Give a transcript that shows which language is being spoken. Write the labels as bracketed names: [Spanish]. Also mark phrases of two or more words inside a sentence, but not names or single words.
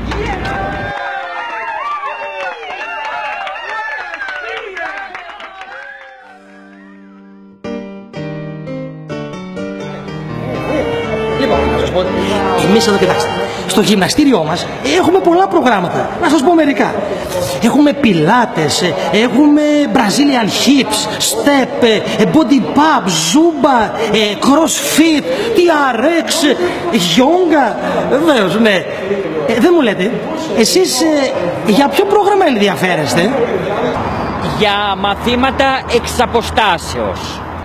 [Greek] Εμείς εδώ κοιτάξτε, στο γυμναστήριό μας έχουμε πολλά προγράμματα. Να σας πω μερικά. Έχουμε πιλάτες, έχουμε [English] Brazilian hips, [Greek] step, [English] body pump, [Greek] zumba, crossfit, TRX, yoga. Βεβαίως, ναι. Δεν μου λέτε, εσείς για ποιο πρόγραμμα ενδιαφέρεστε? Για μαθήματα εξ αποστάσεως.